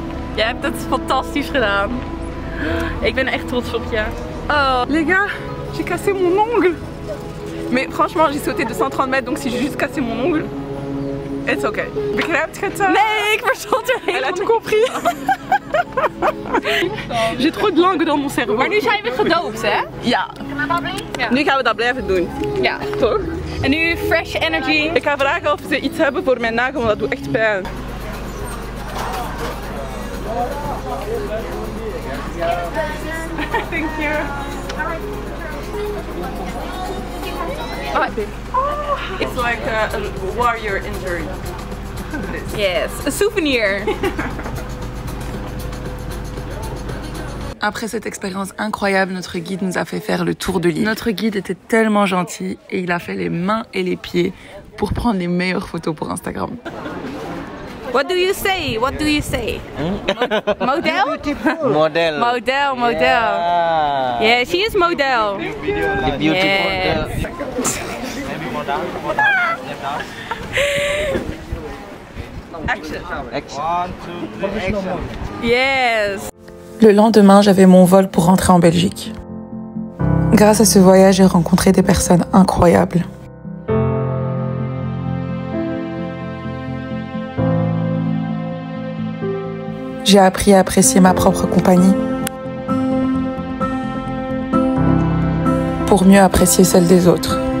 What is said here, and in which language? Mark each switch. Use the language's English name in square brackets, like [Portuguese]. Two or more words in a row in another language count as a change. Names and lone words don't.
[Dutch] Jij hebt het fantastisch gedaan. Ik ben echt trots op je. Oh. [French] Les gars, j'ai cassé mon ongle. Mais franchement, j'ai sauté de 130 mètres, donc si j'ai juste cassé mon ongle, [English] it's okay. [Dutch] Begrijpt je het? Nee, ik verstond er [French] Elle a [Dutch] helemaal [French] tout compris. J'ai trop de langue dans mon cerveau. [Dutch] Maar nu zijn we gedoopt, hè? Ja. Nu gaan we dat blijven doen. Ja. Toch? En nu [English] fresh energy. [Dutch] Ik ga vragen of ze iets hebben voor mijn nagel, want dat doet echt pijn. [English] Thank you. It's like a warrior injury. Yes, [Dutch] een souvenir. [French] Après cette expérience incroyable, notre guide nous a fait faire le tour de l'île. Notre guide était tellement gentil et il a fait les mains et les pieds pour prendre les meilleures photos pour Instagram. [English] What do you say? What do you say? Model? Model. Model, model. Yeah, she is model. The beautiful Yes. Maybe model. Action. Action. 1, 2, 3, action. Yes. [French] Le lendemain, j'avais mon vol pour rentrer en Belgique. Grâce à ce voyage, j'ai rencontré des personnes incroyables. J'ai appris à apprécier ma propre compagnie pour mieux apprécier celle des autres.